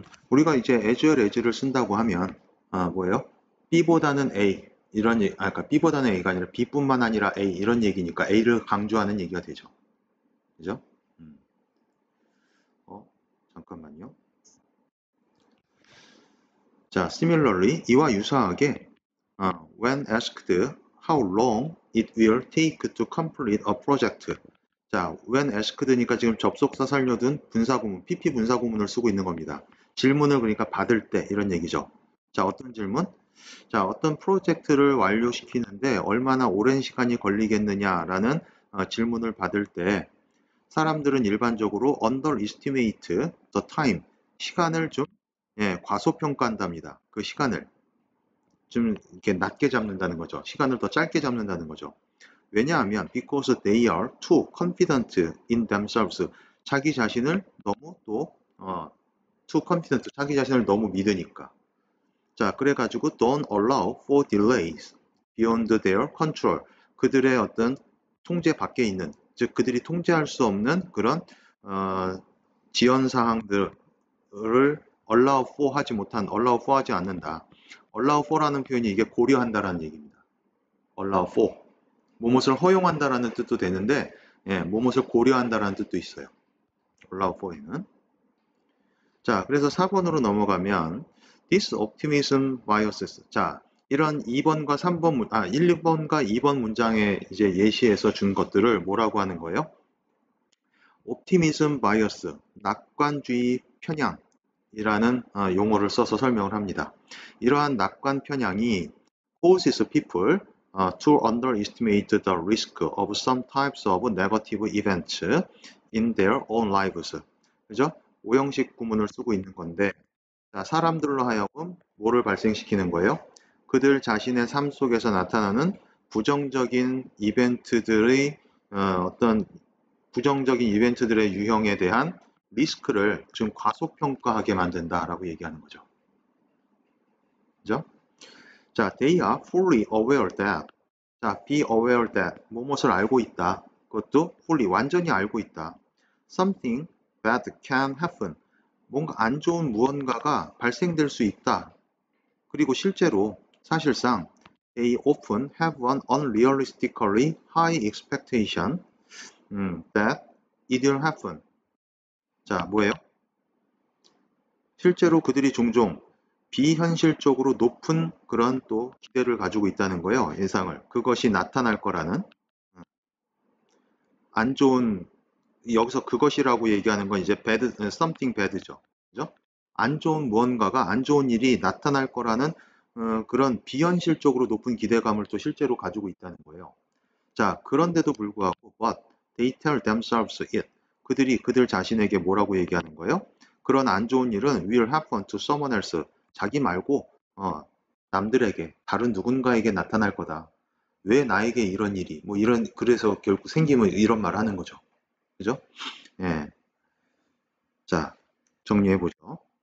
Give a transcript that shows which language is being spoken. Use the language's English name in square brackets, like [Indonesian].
[Korean] 우리가 이제 as well as를 쓴다고 하면 뭐예요? B보다는 A 이런 그러니까 B보다는 A가 아니라 B뿐만 아니라 A 이런 얘기니까 A를 강조하는 얘기가 되죠. 그죠? 잠깐만요. 자, similarly 이와 유사하게 [English] when asked how long it will take to complete a project. [Korean] 자, when asked니까 지금 접속사 살려둔 분사구문, PP 분사구문을 쓰고 있는 겁니다. 질문을 그러니까 받을 때 이런 얘기죠. 자, 어떤 질문? 자, 어떤 프로젝트를 완료시키는데 얼마나 오랜 시간이 걸리겠느냐라는 질문을 받을 때 사람들은 일반적으로 [English] underestimate the time, [Korean] 시간을 좀 과소평가한답니다. 그 시간을 좀 이렇게 낮게 잡는다는 거죠. 시간을 더 짧게 잡는다는 거죠. 왜냐하면 [English] because they are too confident in themselves. [Korean] 자기 자신을 너무 [English] too confident, [Korean] 자기 자신을 너무 믿으니까. 자, 그래가지고 [English] don't allow for delays beyond their control. [Korean] 그들의 어떤 통제 밖에 있는, 즉 그들이 통제할 수 없는 그런 지연 사항들을 allow for 하지 않는다. allow for라는 표현이 이게 고려한다라는 얘기입니다. [English] allow for. [Korean] 무엇을 허용한다라는 뜻도 되는데, 무엇을 고려한다라는 뜻도 있어요. [English] allow for에는. [Korean] 자, 그래서 4번으로 넘어가면 [English] this optimism biases. [Korean] 자, 이런 2번과 3번, 1번과 2번 문장에 이제 예시해서 준 것들을 뭐라고 하는 거예요? optimism bias, 낙관주의 편향이라는 용어를 써서 설명을 합니다. 이러한 낙관 편향이 [English] causes people to underestimate the risk of some types of negative events in their own lives. [Korean] 그죠? 오형식 구문을 쓰고 있는 건데, 자, 사람들로 하여금 뭐를 발생시키는 거예요? 그들 자신의 삶 속에서 나타나는 부정적인 이벤트들의 어떤 부정적인 이벤트들의 유형에 대한 리스크를 좀 과소평가하게 만든다라고 얘기하는 거죠. 그죠? [English] 자, they are fully aware that. [Korean] 자, be aware that. 무엇을 알고 있다. 그것도 fully, 완전히 알고 있다. [English] Something bad can happen. [Korean] 뭔가 안 좋은 무언가가 발생될 수 있다. 그리고 실제로 사실상 [English] they often have an unrealistically high expectation that it will happen. [Korean] 자, 뭐예요? 실제로 그들이 종종 비현실적으로 높은 그런 또 기대를 가지고 있다는 거예요. 예상을. 그것이 나타날 거라는 안 좋은, 여기서 그것이라고 얘기하는 건 이제 bad, [English] something bad [Korean] 죠. 그죠? 안 좋은 무언가가, 안 좋은 일이 나타날 거라는 그런 비현실적으로 높은 기대감을 또 실제로 가지고 있다는 거예요. 자, 그런데도 불구하고 [English] but they tell themselves it. [Korean] 그들이 그들 자신에게 뭐라고 얘기하는 거예요? 그런 안 좋은 일은 [English] will happen to someone else. [Korean] 자기 말고 남들에게, 다른 누군가에게 나타날 거다. 왜 나에게 이런 일이, 뭐 이런, 그래서 결국 생기면 이런 말을 하는 거죠. 그죠? 예. 자, 정리해 보죠.